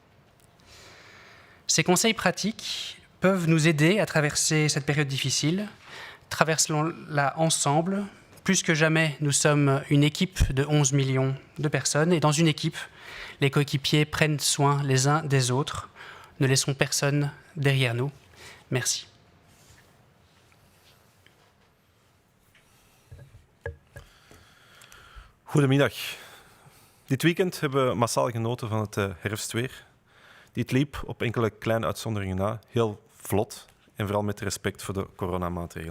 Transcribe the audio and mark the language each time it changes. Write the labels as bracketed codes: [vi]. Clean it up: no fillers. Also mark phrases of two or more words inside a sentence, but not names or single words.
[fr] Ces conseils pratiques peuvent nous aider à traverser cette période difficile. Traversons-la ensemble. Plus que jamais, nous sommes une équipe de 11 millions de personnes et dans une équipe, les coéquipiers prennent soin les uns des autres. Ne laissons personne derrière nous. Merci. [nl] Goedemiddag. Dit weekend hebben we massaal genoten van het herfstweer. Dit liep op enkele kleine uitzonderingen na heel vlot en vooral met respect voor de coronamaatregelen.